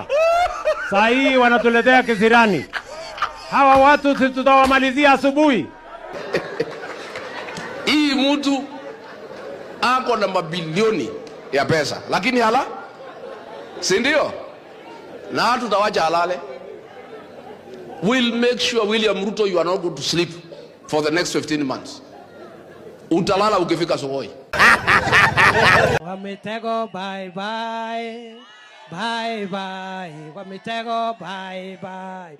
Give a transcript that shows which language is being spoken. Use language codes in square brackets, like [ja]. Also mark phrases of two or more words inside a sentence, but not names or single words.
[sw] Saa hii wanatuletea kisirani. Hawa watu tutawamalizia asubuhi. Hii mtu ako na mabilioni ya pesa, lakini hala, si ndio? Na tutawacha halale. [en] We'll make sure, William Ruto, you are not going to sleep for the next 15 months. [sw] Utalala ukifika Sokoi. [en] Wamitego bye bye. Bye bye. Wamitego bye bye.